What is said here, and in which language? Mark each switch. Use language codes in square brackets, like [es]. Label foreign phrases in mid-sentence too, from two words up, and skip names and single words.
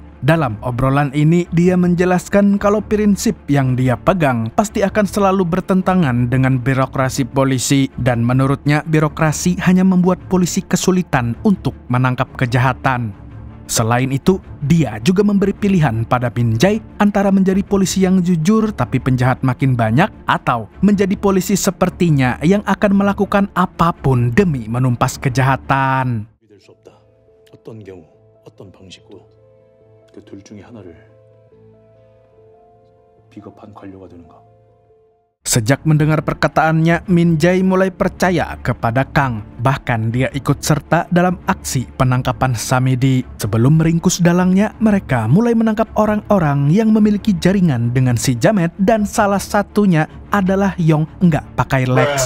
[id] Dalam obrolan ini, dia menjelaskan kalau prinsip yang dia pegang pasti akan selalu bertentangan dengan birokrasi polisi, dan menurutnya birokrasi hanya membuat polisi kesulitan untuk menangkap kejahatan. Selain itu, dia juga memberi pilihan pada Min Jae antara menjadi polisi yang jujur tapi penjahat makin banyak, atau menjadi polisi sepertinya yang akan melakukan apapun demi menumpas kejahatan. [ko] 어떤 경우, 어떤 방식도 그 둘 중에 하나를 비겁한 관료가 되는가? [id] Sejak mendengar perkataannya, Min Jae mulai percaya kepada Kang. Bahkan dia ikut serta dalam aksi penangkapan Samidi. Sebelum meringkus dalangnya, mereka mulai menangkap orang-orang yang memiliki jaringan dengan si Jamet, dan salah satunya adalah Yong nggak pakai Lex.